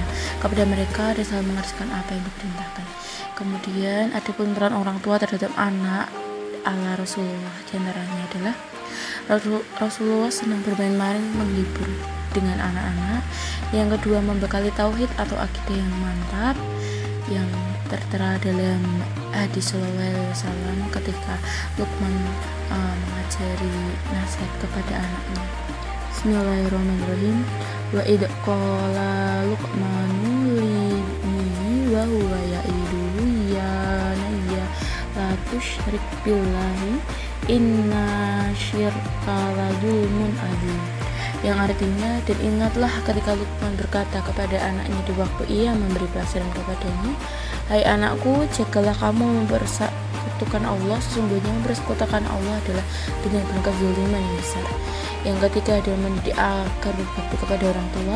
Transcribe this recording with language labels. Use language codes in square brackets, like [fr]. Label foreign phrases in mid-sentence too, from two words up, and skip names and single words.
[id] Kepada mereka ada selalu mengerjakan apa yang diperintahkan. Kemudian adapun peran orang tua terhadap anak ala Rasulullah, diantaranya adalah Rasulullah senang bermain-main menghibur dengan anak-anak. Yang kedua, membekali tauhid atau akidah yang mantap yang tertera dalam hadis [ar] صلى الله عليه وسلم [id] ketika Luqman mengajari nasihat kepada anaknya. [ar] بسم الله الرحمن الرحيم. وإذ قال لقمان لابنه وهو يعظه يا بني لا تشرك بالله إن الشرك لظلم عظيم. [id] Yang artinya, dan ingatlah ketika Luqman berkata kepada anaknya di waktu ia memberi pelajaran kepadanya, hai anakku, jagalah kamu mempersekutukan Allah, sesungguhnya mempersekutukan Allah adalah benar-benar kezaliman yang besar. Yang ketiga adalah mendidik agar berbakti kepada orang tua.